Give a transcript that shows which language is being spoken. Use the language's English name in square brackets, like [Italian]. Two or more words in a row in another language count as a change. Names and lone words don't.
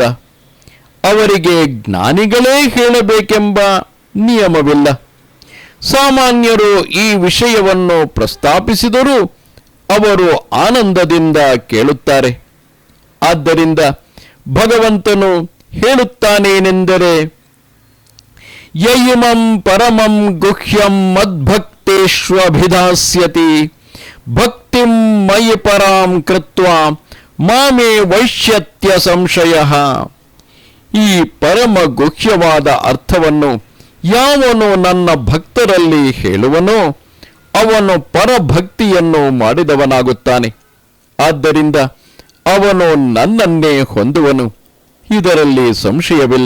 [Kannada] ಅವರಿಗೆ ಜ್ಞಾನಿಗಳೇ ಹೇಳಬೇಕೆಂಬ ನಿಯಮವಿಲ್ಲ. ಸಾಮಾನ್ಯರು ಈ ವಿಷಯವನ್ನು ಪ್ರಸ್ತಾಪಿಸಿದರೂ ಅವರು ಆನಂದದಿಂದ ಕೇಳುತ್ತಾರೆ. ಆದ್ದರಿಂದ ಭಗವಂತನು ಹೇಳುತ್ತಾನೇನೆಂದರೆ, [Sanskrit] ಯಯಿಮಂ ಪರಮಂ ಗುಹ್ಯಂ ಮದ್ಭಕ್ತೇಷ್ವಭಿಧಾಸ್ಯತಿ ಭಕ್ತಿಂ ಮಯಿ ಪರಾಂ ಕೃತ್ವಾ ಮಾಮೇ ವೈಶ್ಯತ್ಯ ಸಂಶಯಃ. [Kannada] ಈ ಪರಮ ಗುಹ್ಯವಾದ ಅರ್ಥವನ್ನು ಯಾವನು ನನ್ನ ಭಕ್ತರಲ್ಲಿ ಹೇಳುವನೋ ಅವನು ಪರಭಕ್ತಿಯನ್ನು ಮಾಡಿದವನಾಗುತ್ತಾನೆ. ಆದ್ದರಿಂದ ಅವನು ನನ್ನನ್ನೇ ಹೊಂದುವನು, ಇದರಲ್ಲಿ ಸಂಶಯವಿಲ್ಲ.